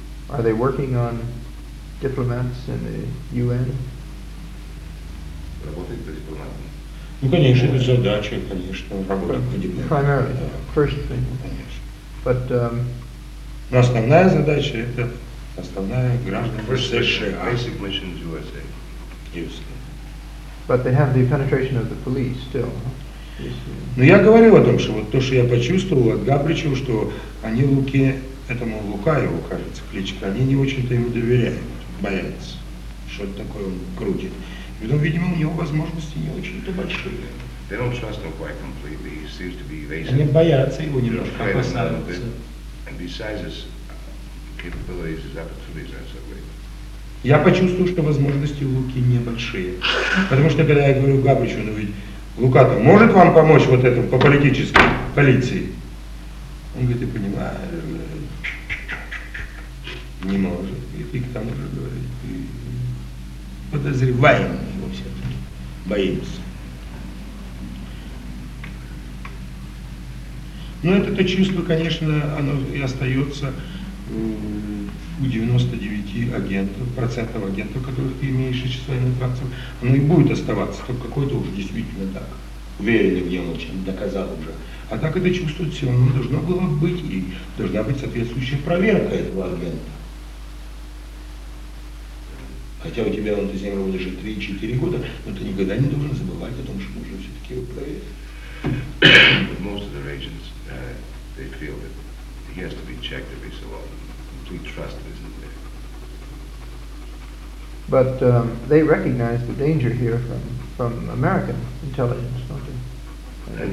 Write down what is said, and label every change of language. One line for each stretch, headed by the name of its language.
English: Are they working on diplomats in the UN?
Russian: Работать по дипломатам. Ну, конечно, это задача, конечно, работать по дипломатам.
English: Primarily, first thing.
Russian: Конечно.
English: But,
Russian: но основная задача – это основная гражданка США.
English: Basic mission is USA. USA. But they have the penetration of the police still.
Russian: Ну, я говорил о том, что вот то, что я почувствовал от Габричу, что они Луке, этому Лукаеву, кажется, кличка, они не очень-то ему доверяют. Боятся, что это такое он крутит. И потом, видимо, у него возможности не очень-то большие.
English: They don't trust him quite completely. He seems to be evasive.
Russian: Они боятся его немножко, опасаются.
English: And besides his capabilities, his opportunities, I said,
Russian: я почувствовал, что возможности у Луки небольшие. Потому что, когда я говорю Габричу, ну ведь Лука-то может вам помочь вот этому по политической полиции? Он говорит, я понимаю, не может. И к тому же говорит, и подозреваем его все-таки, боимся. Но это чувство, конечно, оно и остается у 99% агентов, которых ты имеешь исчисленных фактов, оно и будет оставаться, только какое-то уже действительно так. Уверенно в нем, чем доказал уже. А так это чувство все равно должно было быть, и должна быть соответствующая проверка этого агента. Хотя у тебя он до сих пор уже 3-4 года, но ты никогда не должен забывать о том, что нужно все-таки его проверить.
English: Most of the agents, they feel that he has to be checked every so often. Complete trust isn't there. But they recognize the danger here from American intelligence, don't they?